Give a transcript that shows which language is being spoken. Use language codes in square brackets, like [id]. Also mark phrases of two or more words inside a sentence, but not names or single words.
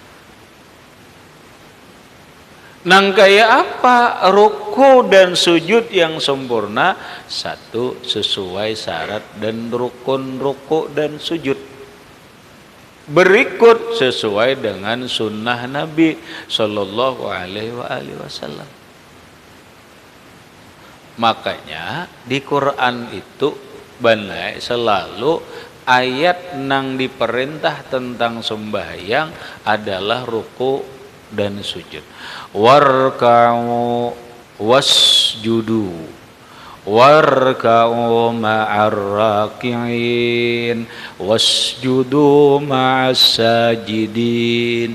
[id] Nang kayak apa ruku dan sujud yang sempurna? 1, sesuai syarat dan rukun ruku dan sujud. Berikut sesuai dengan sunnah Nabi [ar] صلى الله عليه وسلم. [id] Makanya di Quran itu Banai selalu ayat nang diperintah tentang sembahyang adalah ruku dan sujud. [ar] واركعوا واسجدوا واركعوا مع الراكعين واسجدوا مع الساجدين.